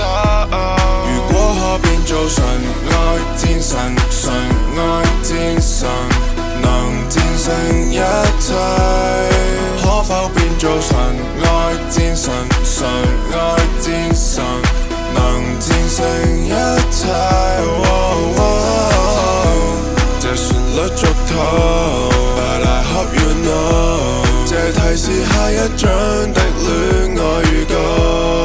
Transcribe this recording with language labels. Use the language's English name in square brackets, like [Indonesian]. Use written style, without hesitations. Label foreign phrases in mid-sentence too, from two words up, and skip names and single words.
[Cantonese] 如果可變做神愛戰神，誰愛戰神能戰勝一切？可否變做神愛戰神，誰愛戰神能戰勝一切？這旋律俗套 [English] But I hope you know [Cantonese] 這提示下一章的戀愛預告。